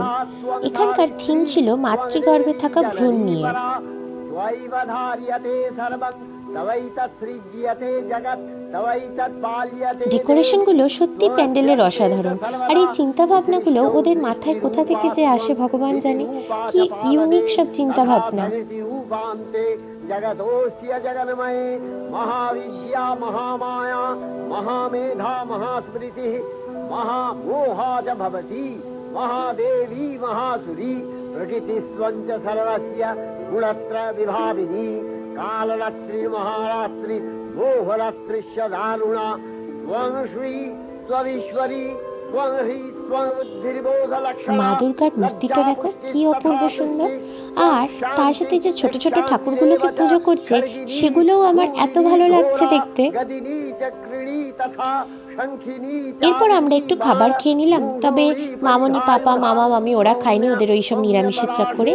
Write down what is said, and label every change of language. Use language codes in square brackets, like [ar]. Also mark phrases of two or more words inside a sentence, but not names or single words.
[bn] এখানকার থিম ছিল মাতৃগর্ভে থাকা ভ্রূণ নিয়ে। ডেকোরেশনগুলো সত্যি প্যান্ডেলের অসাধারণ। আর এই চিন্তা ভাবনাগুলো ওদের মাথায় কোথা থেকে যে আসে ভগবান জানে, কি ইউনিক সব চিন্তা ভাবনা। [sa] जगदोष्य जगन्मये महाविद्या महामाया महामेधा महास्मृति महामोहा च भवति महादेवी महासुरी प्रकृतिस्वञ्च सर्वस्य गुणत्रय विभाविनी कालरात्रि महारात्रि मोहरात्रिश्च दारुणा त्वं श्री त्वमीश्वरी त्वं ह्री त्वं बुद्धिर्बोधलक्षणा। [bn] মা দুর্গার মূর্তিটা দেখো কি অপূর্ব সুন্দর। আর তার সাথে যে ছোট ছোট ঠাকুরগুলোকে পুজো করছে সেগুলোও আমার এত ভালো লাগছে দেখতে। এরপর আমরা একটু খাবার খেয়ে নিলাম, তবে মামনি পাপা মামা মামি ওরা খায়নি, ওদের ওইসব নিরামিষের চক্করে।